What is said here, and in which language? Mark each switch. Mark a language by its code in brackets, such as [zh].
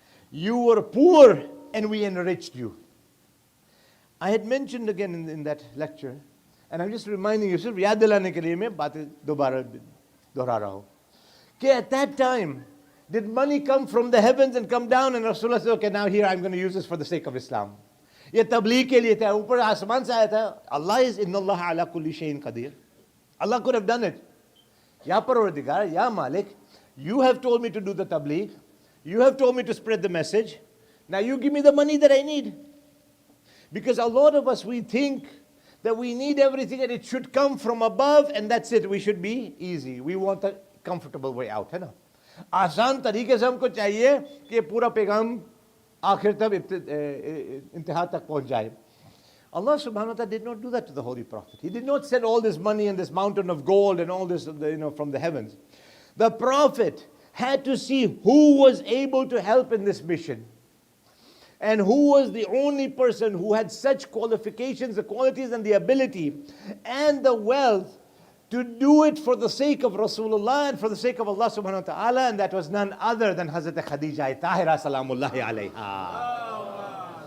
[en] You were poor and we enriched you. I had mentioned again in that lecture, and I'm just reminding you, [hi] सिर्फ याद दिलाने के लिए मैं बातें दोबारा दोहरा रहा हूँ, [en] कि at that time, did money come from the heavens and come down, and Rasulullah said, okay, now here I'm going to use this for the sake of Islam. [hi] ये तबलीग के लिए था, ऊपर आसमान से आया था. [ar] Allah is inna Allah ala kulli shayin qadir. [en] Allah could have done it. Ya Parwardigar, Ya Malik, you have told me to do the tabligh. You have told me to spread the message. Now you give me the money that I need. Because a lot of us, we think that we need everything and it should come from above and that's it. We should be easy. We want a comfortable way out. [hi] है ना? आसान तरीके से हमको चाहिए कि पूरा पैगाम आखिर तक इंतहा तक पहुंच जाए. [en] Allah subhanahu wa ta'ala did not do that to the Holy Prophet. He did not send all this money and this mountain of gold and all this, from the heavens. The Prophet had to see who was able to help in this mission. And who was the only person who had such qualifications, the qualities and the ability and the wealth to do it for the sake of Rasulullah and for the sake of Allah subhanahu wa ta'ala, and that was none other than Hazrat Khadija Tahira salamullahi alayha.